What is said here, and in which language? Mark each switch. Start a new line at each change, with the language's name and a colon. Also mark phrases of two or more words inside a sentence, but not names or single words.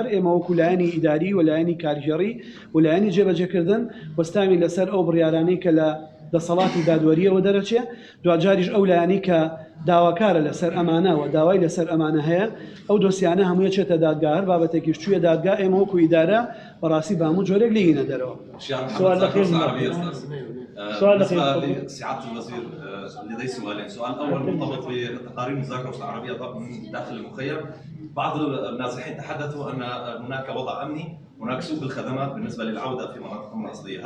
Central Kurdish: ئێمە وەکو لایەنی ئیداری و لایەنی کارژێڕی و لایەنی جێبەجێکردن وەستامی لەسەر ئەو بڕیارانەی کە لە دەسەڵاتی دادوەریەوە دەرەچێ دوجاریش ئەو لایەنی کە داواکارە لەسەر ئەمانەوە داوای لەسەر ئەمانە هەیە ئەو دۆسیانە هەموویە چێتە دادگا هەر بابەتێکیش چوویە دادگا ئێمە وەکو ئیدارە بەڕاستی با هەموو جۆرێک لێینە دەرەوە.
Arabic: سؤال أخير سؤال أخير سعادة الوزير لدي سؤالين. سؤال أول مرتبط بتقارير مذاكرة العربية داخل المخيم. بعض النازحين تحدثوا أن هناك وضع أمني، هناك سوء بالخدمات بالنسبة للعودة في مناطقهم الأصلية.